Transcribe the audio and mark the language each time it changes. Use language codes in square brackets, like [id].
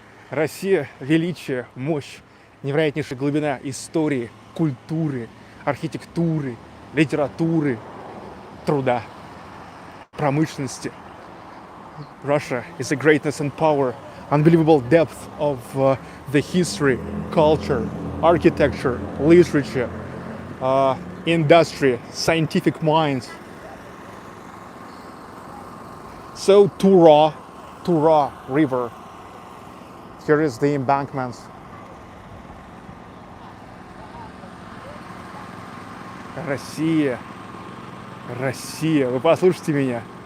[ru] Россия, величие, мощь, невероятнейшая глубина истории, культуры, архитектуры, литературы, труда, промышленности. [en] Russia is a greatness and power, unbelievable depth of the history, culture, architecture, literature, industry, scientific minds. So Tura River. Here is the embankments. [ru] Россия, Россия, вы послушайте меня.